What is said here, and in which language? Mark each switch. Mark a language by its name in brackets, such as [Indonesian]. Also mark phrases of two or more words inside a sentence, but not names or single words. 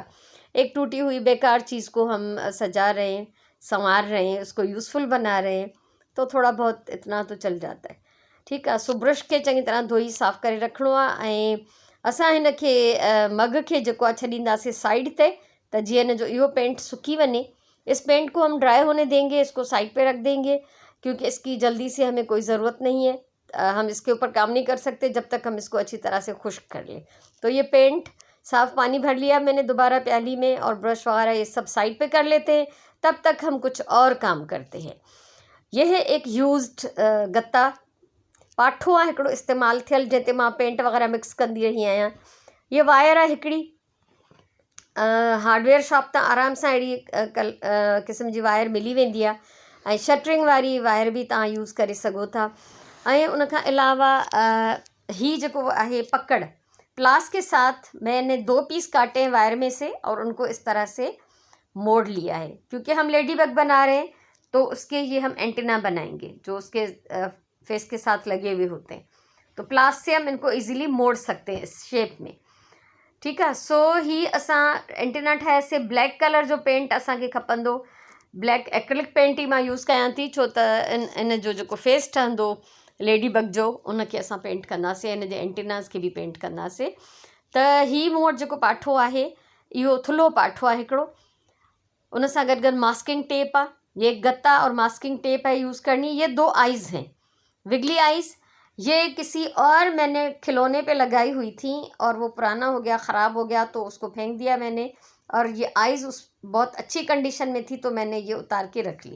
[Hindi] एक टूटी हुई बेकार चीज़ को हम सजा रहे हैं, संवार रहे हैं, उसको यूज़फुल बना रहे हैं, तो थोड़ा बहुत इतना तो चल जाता है। [Sindhi] ठीकु आहे। सो ब्रश खे चङी तरह धोई साफ़ु करे रखिणो आहे ऐं असां हिनखे मग खे जेको आहे छॾींदासीं साइड ते, त जीअं हिन जो इहो पेंट सुकी वञे। [Hindi] इस पेंट को हम ड्राई होने देंगे, इसको साइड पे रख देंगे, क्योंकि इसकी जल्दी से हमें कोई ज़रूरत नहीं है। हम इसके ऊपर काम नहीं कर सकते जब तक हम इसको अच्छी तरह से खुश्क कर लें। तो ये पेंट साफ़ पानी भर लिया मैंने दोबारा प्याली में, और ब्रश वगैरह ये सब साइड पे कर लेते हैं। तब तक हम कुछ और काम करते हैं। यह है एक यूज्ड गत्ता, [Sindhi] पाठो आहे हिकिड़ो इस्तेमालु थियल, जंहिं ते मां पेंट वग़ैरह मिक्स कंदी रही आहियां। ये वायर आहे हिकिड़ी, [English] hardware shop [Sindhi] तां आराम सां अहिड़ी क़िस्म जी वायर मिली वेंदी आहे, ऐं शटरिंग वारी वायर बि तव्हां यूज़ करे सघो था। ऐं उन खां अलावा ही जेको आहे पकड़, [Hindi] प्लास के साथ मैंने 2 पीस काटे हैं वायर में से और उनको इस तरह से मोड़ लिया है, क्योंकि हम [English] lady bug [Hindi] बना रहे हैं तो उसके ये हम एंटीना बनाएंगे जो उसके फेस के साथ लगे हुए होते हैं। तो प्लास से हम इनको इजीली मोड़ सकते हैं इस शेप में। [Sindhi] ठीकु आहे। सो ही असां एंटीना ठाहियासीं। [English] black colour [Sindhi] जो पेंट असांखे खपंदो, [English] black acrylic paint [Sindhi] ही मां यूज़ कयां थी, छो त इन जो जेको फेस ठहंदो [English] lady bug [Sindhi] जो, उनखे असां पेंट कंदासीं, इन जे एंटीनास खे बि पेंट कंदासीं। त ही मूं वटि जेको पाठो आहे, इहो थुल्हो पाठो आहे हिकिड़ो। उन सां गॾु गॾु [English] masking tape [Sindhi] आहे, [Hindi] ये गत्ता और [English] masking tape [Hindi] है यूज़ करनी। ये 2 आइज़ हैं, [English] wiggly eyes. [Hindi] ये किसी और मैंने खिलौने पे लगाई हुई थी और वो पुराना हो गया, ख़राब हो गया, तो उसको फेंक दिया मैंने। और ये आइज़ उस बहुत अच्छी कंडीशन में थी, तो मैंने ये उतार के रख ली।